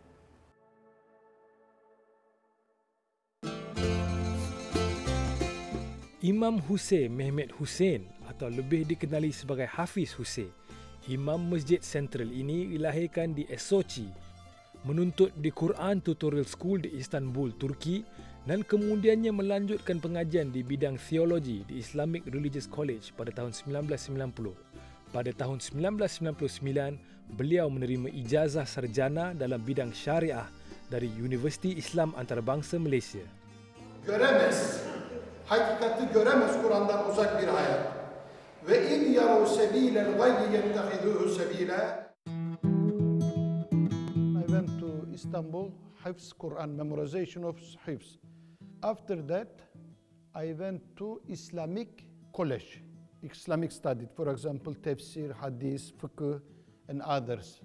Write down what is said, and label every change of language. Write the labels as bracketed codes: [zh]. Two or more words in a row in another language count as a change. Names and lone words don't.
[ms] Imam Hussein Mehmet Hussein atau lebih dikenali sebagai Hafiz Hussein, Imam Masjid Sentral ini dilahirkan di Sochi, menuntut di Quran Tutorial School di Istanbul, Turki dan kemudiannya melanjutkan pengajian di bidang teologi di Islamic Religious College pada tahun 1990. Pada tahun 1999, beliau menerima ijazah sarjana dalam bidang syariah dari Universiti Islam Antarabangsa Malaysia. [tr] Göremez, hakikati göremez Kur'an'dan uzak bir hayat. [ar] وإن يروا سبيل الغي يتخذوه سبيلا. [en] I went to Istanbul, [ar] حفظ القرآن, [en] memorization of Hifz. After that, I went to Islamic college, Islamic study, for example, tafsir, hadith, fiqh, and others.